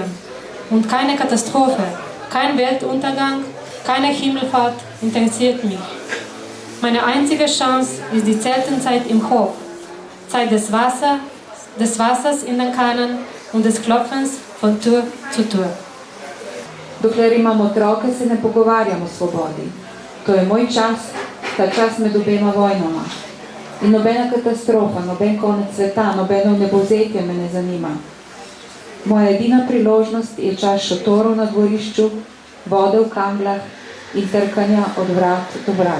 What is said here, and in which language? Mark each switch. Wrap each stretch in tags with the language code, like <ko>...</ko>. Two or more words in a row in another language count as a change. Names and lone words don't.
<de>Und keine Katastrophe, kein Weltuntergang, keine Himmelfahrt interessiert mich. Meine einzige Chance ist die Zeltenzeit im Hof, Zeit des Wassers in den Kannen und des Klopfens von Tür zu Tür.</de> <sl>Dokler imam otroke, se ne pogovarjam o svobodi. To je moj čas, ta čas med obema vojnama. In nobena katastrofa, noben konec sveta, nobeno nebovzetje me ne zanima. Moja edina priložnost je čas šotorov na dvorišču, vode v kanglah in trkanja od vrat do vrat.</sl>